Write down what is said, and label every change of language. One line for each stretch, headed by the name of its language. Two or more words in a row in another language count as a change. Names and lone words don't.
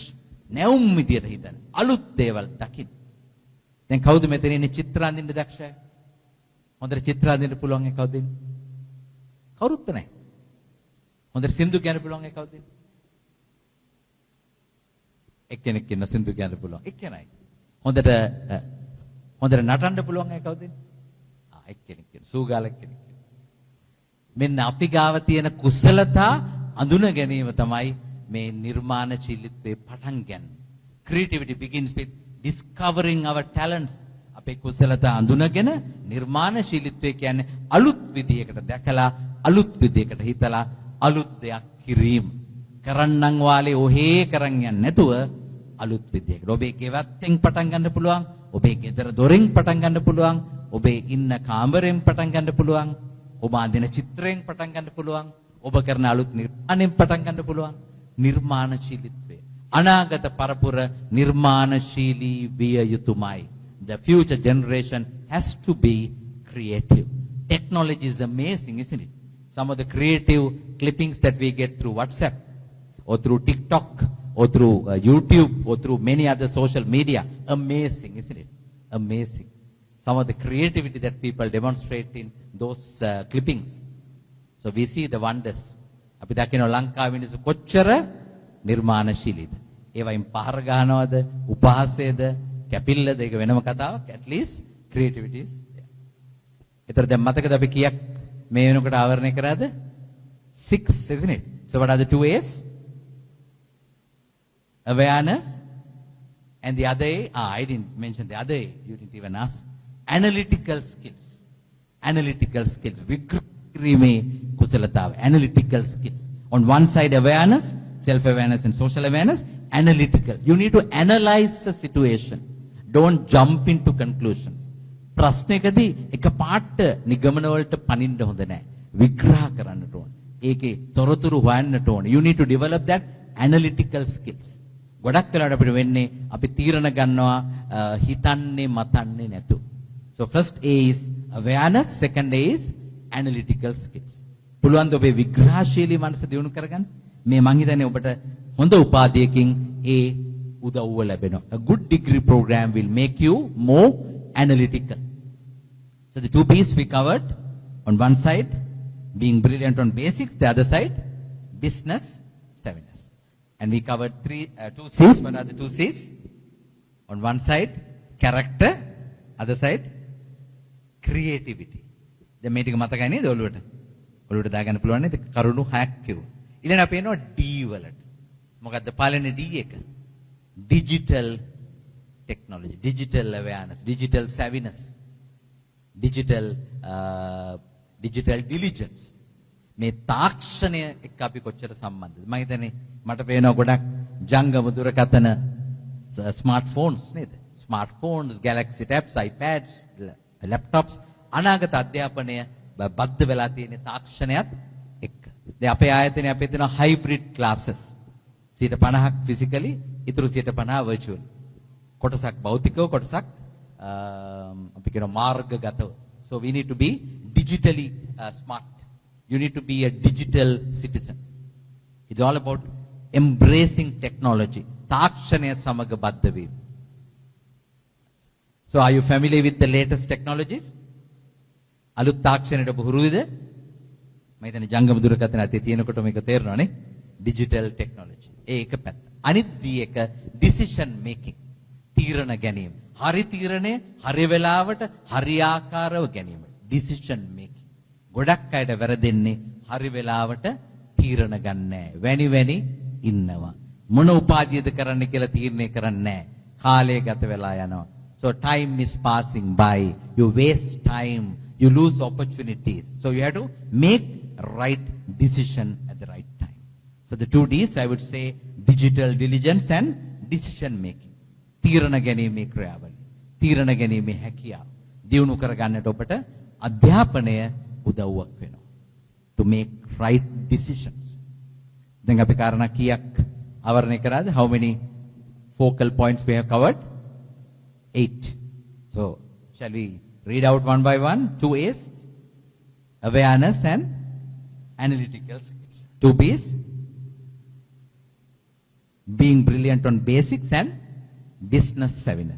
Sinhala: නැවුම් විදිහට හිතන්න. අලුත් දේවල් දකින්න. දැන් කවුද මෙතන ඉන්නේ චිත්‍ර අඳින්න දක්ෂ අය? හොඳට චිත්‍ර අඳින්න පුළුවන් අය කවුද ඉන්නේ? කවුරුත් නැහැ. හොඳට සින්දු කියන්න පුළුවන් අය කවුද ඉන්නේ? එක්කෙනෙක් ඉන්න සින්දු කියන්න පුළුවන්. එක්කෙනයි. හොඳට නටන්න පුළුවන් අය කවුද ඉන්නේ? එක්කෙනෙක් ඉන්න. සූගාලක් කෙනෙක්. මෙන්න අපි ගාව තියෙන කුසලතා අඳුන ගැනීම තමයි මේ නිර්මාණශීලීත්වයේ පටන් ගන්න.
English: Creativity begins with discovering our talents.
Sinhala: අපේ කුසලතා අඳුනගෙන නිර්මාණශීලීත්වය කියන්නේ අලුත් විදියකට දැකලා, අලුත් විදියකට හිතලා, අලුත් දෙයක් කිරීම. කරන්නම් වාලේ ඔහේ කරන් යන්නේ නැතුව අලුත් විදියකට ඔබේ ගෙවත්තෙන් පටන් ගන්න පුළුවන්, ඔබේ ගෙදර දොරෙන් පටන් ගන්න පුළුවන්, ඔබේ ඉන්න කාමරෙන් පටන් ගන්න පුළුවන්, ඔබ අඳින චිත්‍රයෙන් පටන් ගන්න පුළුවන්, ඔබ කරන අලුත් නිර්මාණයෙන් පටන් ගන්න පුළුවන්. නිර්මාණශීලීත්වය අනාගත පරපුර නිර්මාණශීලී විය යුතුමයි.
English: The future generation has to be creative. Technology is amazing, isn't it? Some of the creative clippings that we get through WhatsApp or through TikTok or through YouTube or through many other social media, amazing, isn't it? Amazing. Some of the creativity that people demonstrate in those clippings. So we see the wonders.
Sinhala: අපි දකින ලංකාවේ මිනිස්සු කොච්චර නිර්මාණශීලීද. ඒවයින් පහර ගන්නවද, උපහාසයේද, කැපිල්ලද, ඒක වෙනම කතාවක්.
English: At least creativity is there.
Sinhala: ඒතර දැන් මතකද අපි කීයක් මේ වෙනකොට ආවරණය කරාද?
English: 6, isn't it? So what are the 2 A's? Awareness and the other A. I didn't mention the other A. You didn't even ask. Analytical skills. Analytical skills.
Sinhala: වික්‍රීමේ කුසලතාව.
English: Analytical skills. On one side awareness, self-awareness and social awareness. Analytical. You need to analyze the situation. Don't jump into conclusions.
Sinhala: ප්‍රශ්නයකදී එකපාරට නිගමන වලට පනින්න හොඳ නැහැ. විග්‍රහ කරන්නට ඕන. ඒකේ තොරතුරු හොයන්නට ඕන.
English: You need to develop that analytical skills.
Sinhala: ගොඩක් වෙලාවට අපිට වෙන්නේ අපි තීරණ ගන්නවා හිතන්නේ මතන්නේ නැතුව.
English: So first A is awareness, second A is analytical skills.
Sinhala: පුළුවන් ද ඔබේ විග්‍රහශීලී මනස දියුණු කරගන්න? මේ මං හිතන්නේ ඔබට හොඳ උපාධියකින් ඒ උදව්ව ලැබෙනවා.
English: A good degree program will make you more analytical. So the 2 B's we covered. On one side, being brilliant on basics. The other side, business savviness. And we covered 2 C's. What are the 2 C's? On one side, character. Other side, creativity.
Sinhala: දැන් මේ ටික මතකයි නේද ඔළුවට? ඔළුවට දාගන්න පුළුවන් නේද? කරුණු 6ක් කිව්වා. ඊළඟ අපි එනවා D වලට. මොකද්ද පළවෙනි D එක?
English: Digital technology, digital awareness, digital savviness, digital diligence.
Sinhala: මේ තාක්ෂණය එක්ක අපි කොච්චර සම්බන්ධද? මම හිතන්නේ මට පේනවා ගොඩක් ජංගම දුරකථන smartphones නේද?
English: Smartphones, Galaxy tabs, iPads, laptops
Sinhala: අනාගත අධ්‍යාපනය බද්ධ වෙලා තියෙන තාක්ෂණයත් එක්ක. දැන් අපේ ආයතනයේ අපේ තියෙන
English: hybrid classes
Sinhala: 50% physically, ඉතුරු 50% virtual. කොටසක් භෞතිකව, කොටසක් අපි කියන මාර්ගගතව.
English: So we need to be digitally smart. You need to be a digital citizen. It's all about embracing technology.
Sinhala: තාක්ෂණය සමග බද්ධ වීම.
English: So are you familiar with the latest technologies?
Sinhala: අලුත් තාක්ෂණයට ඔබ හුරුද? මම හිතන්නේ ජංගම දුරකථන අතේ තියෙනකොට මේක තේරෙනවනේ.
English: Digital technology.
Sinhala: ඒක පැත්ත. අනිත් D එක
English: decision making.
Sinhala: තීරණ ගැනීම. හරි තීරණය හරි වෙලාවට හරි ආකාරව ගැනීම.
English: decision making.
Sinhala: ගොඩක් අයට වැරදෙන්නේ හරි වෙලාවට තීරණ ගන්න නැහැ. වැනි ඉන්නවා. මොන උපාධියද කරන්න කියලා තීරණය කරන්නේ නැහැ. කාලය ගත වෙලා යනවා.
English: So time is passing by. You waste time. You lose opportunities. So you have to make right decision at the right time. So the 2 D's I would say digital diligence and decision making.
Sinhala: තීරණ ගැනීමේ ක්‍රියාවලිය. තීරණ ගැනීමේ හැකියාව. දියුණු කරගන්නට ඔබට අධ්‍යාපනය උදව්වක් වෙනවා.
English: To make right decisions.
Sinhala: දැන් අපි කාරණා කීයක් අවරණය කරාද?
English: How many focal points we have covered? 8. So shall we read out one by one? 2 A's, awareness and analytical skills. 2 B's, being brilliant on basics and business savviness.